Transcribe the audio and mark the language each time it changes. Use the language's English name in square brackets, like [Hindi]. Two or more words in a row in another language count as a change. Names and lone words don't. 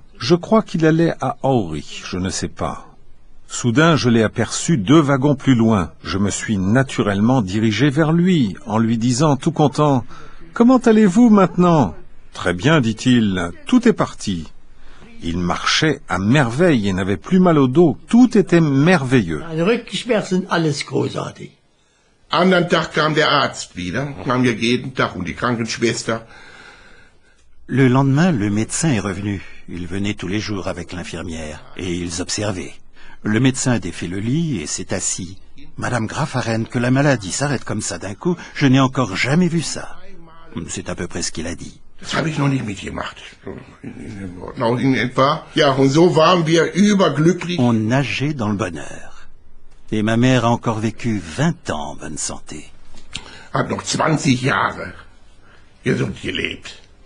[French] Je crois qu'il allait à Aurich, je ne sais pas. Soudain, je l'ai aperçu 2 wagons plus loin. Je me suis naturellement dirigé vers lui, en lui disant tout content, « Comment allez-vous maintenant ?»« Très bien, dit-il, tout est parti. » Il marchait à merveille et n'avait plus mal au dos. Tout était merveilleux. [German] Andern Tag kam der Arzt wieder, kam ja jeden Tag und die Krankenschwester. [French] Le lendemain, le médecin est revenu. Il venait tous les jours avec l'infirmière et ils observaient. Le médecin a défait le lit et s'est assis. Madame Grafaren, que la maladie s'arrête comme ça d'un coup, je n'ai encore jamais vu ça. C'est à peu près ce qu'il a dit. [German] Das habe ich noch nicht mitgemacht. In etwa. Ja, und so waren wir überglücklich. [French] On nageait dans le bonheur. Et ma mère a encore vécu 20 ans en bonne santé. [German] Hat noch 20 Jahre gesund gelebt.